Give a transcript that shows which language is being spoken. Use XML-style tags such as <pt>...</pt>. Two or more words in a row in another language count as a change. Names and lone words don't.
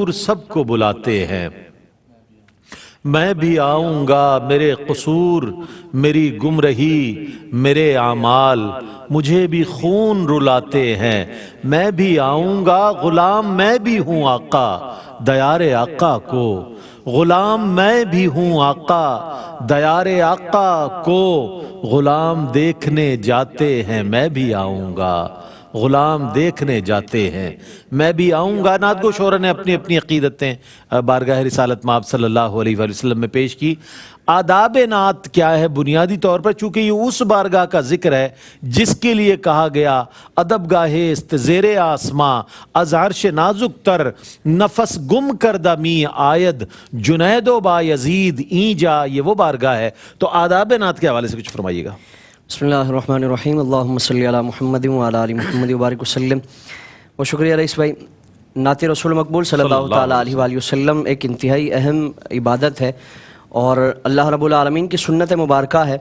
<ur>سب کو بلاتے ہیں میں بھی آؤں گا میرے قصور میری گمرہی میرے اعمال مجھے بھی خون رلاتے ہیں میں بھی آؤں گا غلام میں بھی ہوں آقا دیار آقا کو غلام میں بھی ہوں آقا دیار آقا کو غلام دیکھنے جاتے ہیں میں بھی آؤں گا غلام دیکھنے جاتے ہیں. میں بھی آؤں گا. نعت گو شعرا نے اپنی اپنی عقیدتیں بارگاہ رسالت مآب</ur> <ar>صلی اللہ علیہ وآلہ وسلم</ar> <ur>میں پیش کی. آداب نعت کیا ہے؟ بنیادی طور پر چونکہ یہ اس بارگاہ کا ذکر ہے جس کے لیے کہا گیا</ur> <fa>ادب گاہے است زیر آسماں از عرش نازک تر نفس گم کردہ می آید جنید و با یزید این جا.</fa> <ur>یہ وہ بارگاہ ہے. تو آداب نعت کے حوالے سے کچھ فرمائیے گا.</ur> <ar>بسم اللہ الرحمن الرحیم. اللہم صلی علی محمد وعلی آل محمد وبارک وسلم.</ar> <ur>و شکریہ رئیس بھائی. نعت رسول مقبول</ur> <ar>صلی اللہ تعالیٰ علیہ وآلہ وسلم</ar> <ur>ایک انتہائی اہم عبادت ہے اور اللہ رب العالمین کی سنت مبارکہ ہے.</ur>